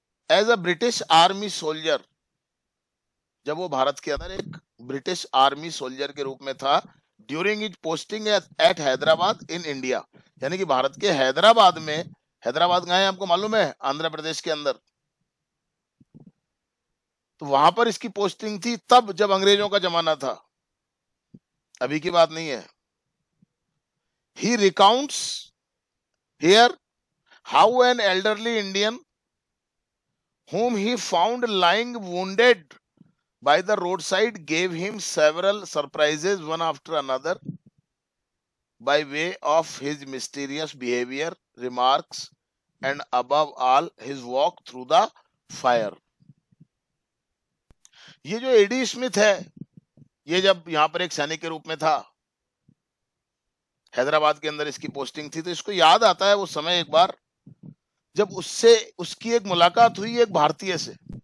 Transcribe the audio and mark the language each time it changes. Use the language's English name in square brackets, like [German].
[English] as a British army soldier, [Hindi] जब वो भारत के अंदर एक ब्रिटिश आर्मी सोल्जर के रूप में था, [English] during it posting at Hyderabad in India, [Hindi] यानी कि भारत के हैदराबाद में। हैदराबाद कहाँ है आपको मालूम है? आंध्र प्रदेश के अंदर। तो वहां पर इसकी पोस्टिंग थी तब जब अंग्रेजों का जमाना था, अभी की बात नहीं है। [English] He recounts here how an elderly Indian whom he found lying wounded by the roadside gave him several surprises one after another by way of his mysterious behavior, remarks, and above all his walk through the fire. [Hindi] ये जो AD Smith है, ये जब यहां पर एक सैनिक के रूप में था, हैदराबाद के अंदर इसकी पोस्टिंग थी, तो इसको याद आता है वो समय एक बार जब उससे उसकी एक मुलाकात हुई एक भारतीय से।